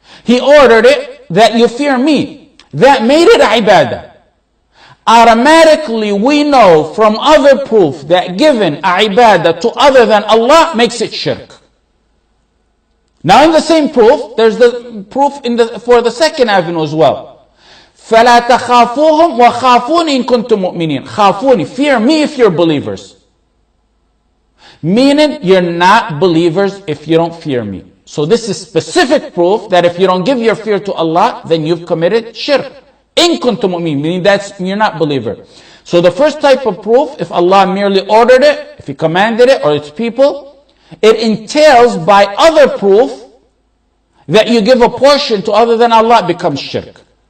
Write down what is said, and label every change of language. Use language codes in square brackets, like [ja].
[en] He ordered it that you fear me. That made it a ibadah. Automatically we know from other proof that given a ibadah to other than Allah makes it shirk. Now in the same proof, there's the proof for the second avenue as well. [ar] فَلَا تَخَافُوهُمْ وَخَافُونِ إِن كُنتُم مُؤْمِنِينَ. خافوني, [en] fear me if you're believers. Meaning, you're not believers if you don't fear me. So this is specific proof that if you don't give your fear to Allah, then you've committed shirk. [ar] In kuntum mu'min, [en] meaning that's, you're not believer. So the first type of proof, if Allah merely ordered it, if He commanded it, or its people, it entails by other proof that you give a portion to other than Allah, it becomes shirk.